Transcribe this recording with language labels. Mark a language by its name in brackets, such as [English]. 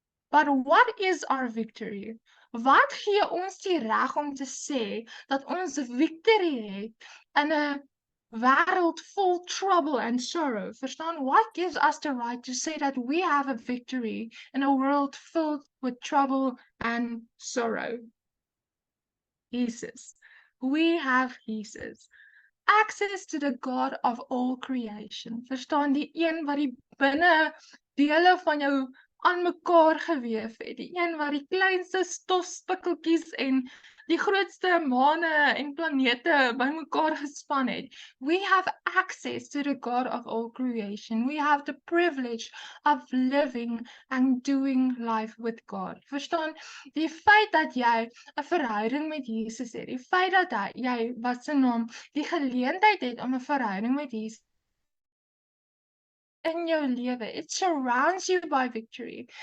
[English] But what is our victory? [Afrikaans] Wat gee ons die reg om te sê dat ons victory het in 'n wêreld vol [English] trouble and sorrow? [Afrikaans] Verstaan? [English] What gives us the right to say that we have a victory in a world filled with trouble and sorrow? Jesus. We have Jesus. Access to the God of all creation. [Afrikaans] Verstaan, die een wat die binne dele van jou aan mekaar gewewe het, die een wat die kleinste stofspikkeltjies en die grootste maane en planete bymekaar gespan het. [English] We have access to the God of all creation. We have the privilege of living and doing life with God. [Afrikaans] Verstaan, die feit dat jy 'n verhouding met Jesus het, die feit dat jy wat se naam die geleentheid het om 'n verhouding met Jesus in jou lewe, [English] it surrounds you by victory.